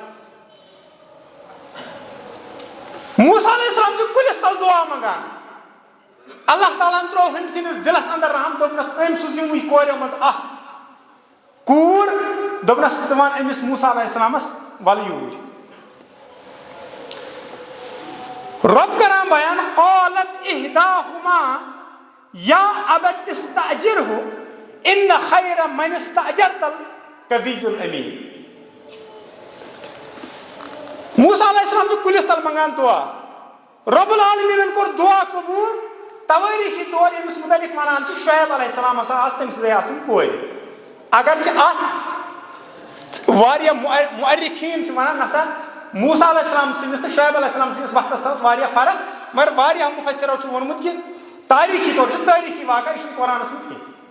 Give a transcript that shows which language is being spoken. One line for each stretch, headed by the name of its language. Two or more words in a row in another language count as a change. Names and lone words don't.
Kashmiri: موسیٰ
Arabic: علیہ السلام
Kashmiri: چھُ کُلِس تل دُعا منٛگان اللہ تعالیٰ ہن ترٛوو أمۍ سٕنٛدِس دِلس انٛدر رحم دوٚپنس أمۍ سوٗز یِموٕے کورٮ۪و منٛز اکھ کوٗر دوٚپنس ژٕ ون أمِس موسیٰ علیہ السلامس وَلہٕ یوٗرۍ. رۄب کران بیان
Arabic: قالت احداہما یا ابت استأجرہ ان خیر من استأجرت القوی الامین.
Kashmiri: موسیٰ
Arabic: علیہ السلام
Kashmiri: چھُ کُلِس تل منٛگان دُعا رۄب العالمیٖنن کوٚر دُعا قبوٗل توٲریٖخی طور ییٚمِس مُتعلِق ونان چھِ شعیب
Arabic: علیہ السلام
Kashmiri: ہسا آسہٕ تٔمۍ سٕنٛزے آسٕنۍ کورِ اگرچہِ اتھ واریاہ مؤرِخیٖن چھِ ونان نسا موسیٰ
Arabic: علیہ السلام
Kashmiri: سٕنٛدِس تہٕ شعیب
Arabic: علیہ السلام
Kashmiri: سٕنٛدِس وقتس ٲس واریاہ فرق مگر واریاہ مُفسِرو چھُ ووٚنمُت کہِ تٲریٖخی طور چھُ تٲریٖخی واقعہ یہِ چھُنہٕ قرآنس منٛز کینٛہہ.